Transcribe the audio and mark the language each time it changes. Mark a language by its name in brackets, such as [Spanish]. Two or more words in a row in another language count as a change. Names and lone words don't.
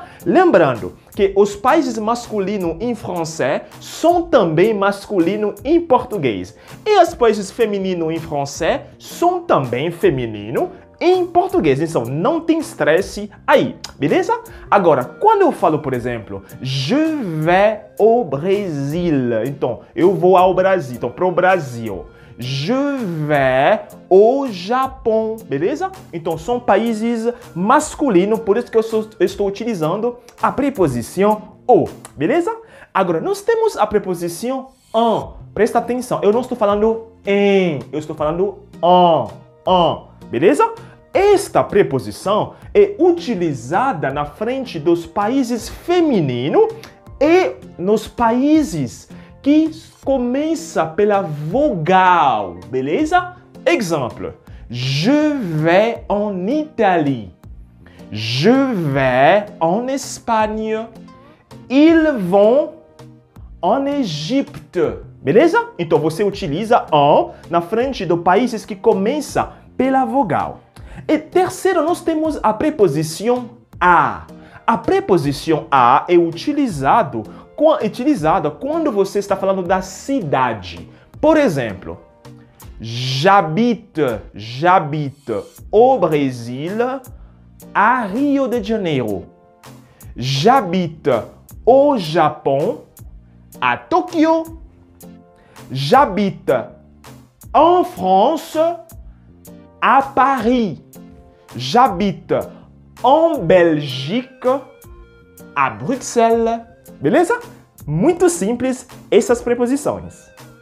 [Portuguese] Lembrando que os países masculinos em francês são também masculinos em português. E os países femininos em francês são também femininos em português. Então, não tem estresse aí, beleza? Agora, quando eu falo, por exemplo, [French] je vais au Brésil. [Portuguese] Então, eu vou ao Brasil. Então, pro Brasil. [French] Je vais au Japão, beleza? [Portuguese] Então, são países masculinos, por isso que eu estou utilizando a preposição o, beleza? Agora, nós temos a preposição en. Presta atenção, eu não estou falando em, eu estou falando en, beleza? Esta preposição é utilizada na frente dos países femininos e nos países que começa pela vogal, beleza? Exemplo, [French] je vais en Italie, je vais en Espagne, ils vont en Égypte, [Portuguese] beleza? Então você utiliza en na frente dos países que começa pela vogal. E terceiro, nós temos a preposição a. A preposição a é utilizada quando você está falando da cidade. Por exemplo, [French] j'habite au Brésil, à Rio de Janeiro. J'habite au Japon, à Tokyo. J'habite en France, à Paris. J'habite en Belgique, à Bruxelas. [Portuguese] Beleza? Muito simples essas preposições.